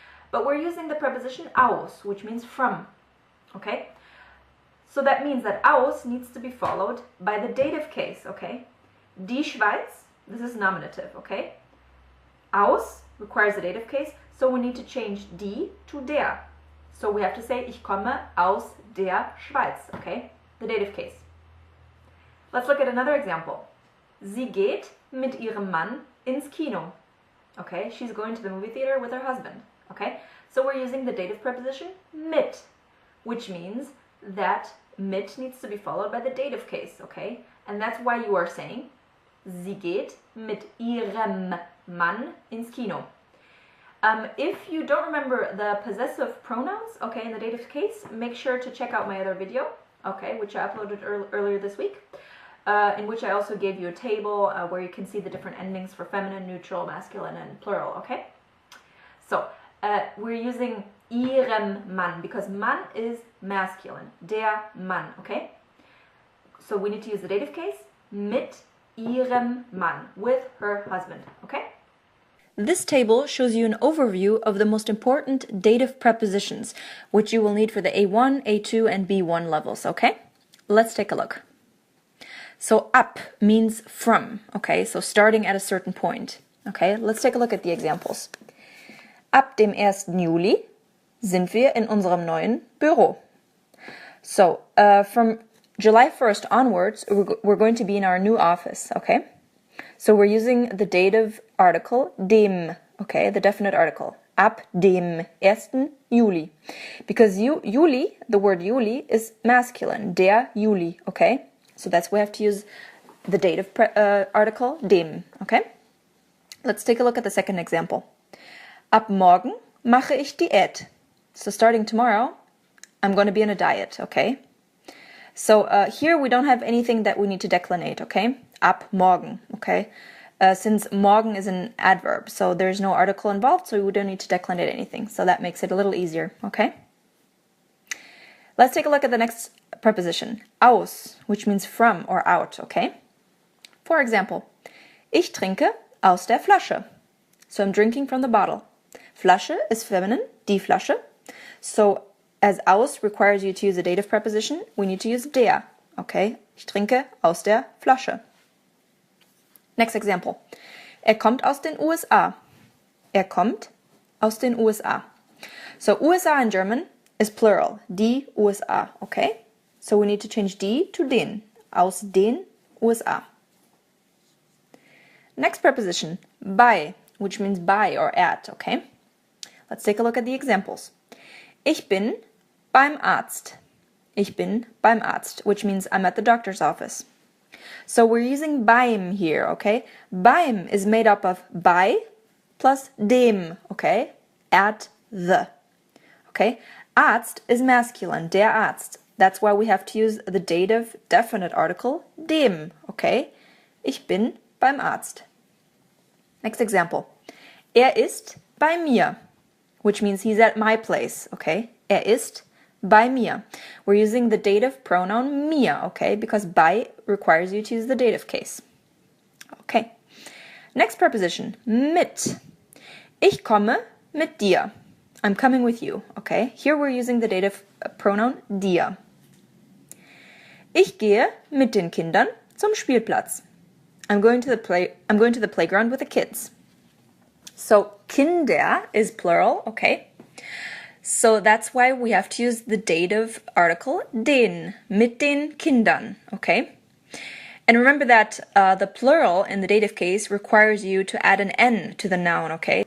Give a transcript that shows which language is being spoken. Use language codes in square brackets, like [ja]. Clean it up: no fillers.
[en] But we're using the preposition aus, which means from, okay? So that means that aus needs to be followed by the dative case, okay? Die Schweiz, this is nominative, okay? Aus requires a dative case, so we need to change die to der. So we have to say, [de] ich komme aus der Schweiz, [en] okay? The dative case. Let's look at another example. [de] Sie geht mit ihrem Mann ins Kino. [en] Okay, she's going to the movie theater with her husband, okay? So we're using the dative preposition mit, which means that mit needs to be followed by the dative case, okay? And that's why you are saying, [de] sie geht mit ihrem Mann ins Kino. [en] If you don't remember the possessive pronouns, okay, in the dative case, make sure to check out my other video, okay, which I uploaded earlier this week, in which I also gave you a table where you can see the different endings for feminine, neutral, masculine, and plural, okay? So, we're using ihrem Mann because Mann is masculine, der Mann, okay? So we need to use the dative case, [de] mit ihrem Mann, [en] with her husband, okay? This table shows you an overview of the most important dative prepositions, which you will need for the A1, A2, and B1 levels, okay? Let's take a look. So ab means from, okay? So starting at a certain point, okay? Let's take a look at the examples. [de] Ab dem 1. Juli sind wir in unserem neuen Büro. [en] So, from July 1st onwards, we're going to be in our new office, okay? So we're using the dative article dem, okay, the definite article, [de] ab dem 1. Juli. [en] Because Juli, the word Juli, is masculine, der Juli, okay? So that's why we have to use the dative article dem, okay? Let's take a look at the second example. [de] Ab morgen mache ich Diät. [en] So starting tomorrow, I'm going to be on a diet, okay? So here we don't have anything that we need to declinate, okay? [de] Ab morgen, [en] okay? Since morgen is an adverb, so there's no article involved, so we don't need to declinate anything. So that makes it a little easier, okay? Let's take a look at the next preposition, aus, which means from or out, okay? For example, [de] ich trinke aus der Flasche. [en] So I'm drinking from the bottle. Flasche is feminine, die Flasche. So as aus requires you to use a dative preposition, we need to use der, okay? [de] Ich trinke aus der Flasche. [en] Next example. [de] Kommt aus den USA. Kommt aus den USA. [en] So USA in German is plural, die USA, okay? So we need to change die to den, [de] aus den USA. [en] Next preposition, bei, which means by or at, okay? Let's take a look at the examples. [de] Ich bin beim Arzt. Ich bin beim Arzt, [en] which means I'm at the doctor's office. So we're using beim here, okay? Beim is made up of bei plus dem, okay? At the, okay? Arzt is masculine, der Arzt. That's why we have to use the dative definite article dem, okay? [de] Ich bin beim Arzt. [en] Next example. [de] Ist bei mir, [en] which means he's at my place, okay? [de] Ist bei mir. [en] We're using the dative pronoun mir, okay? Because bei requires you to use the dative case. Okay. Next preposition, [de] mit. Ich komme mit dir. [en] I'm coming with you, okay? Here we're using the dative pronoun dir. [de] Ich gehe mit den Kindern zum Spielplatz. [en] I'm going to the playground with the kids. So Kinder is plural, okay? So that's why we have to use the dative article den, [de] mit den Kindern, [en] okay? And remember that the plural in the dative case requires you to add an N to the noun, okay?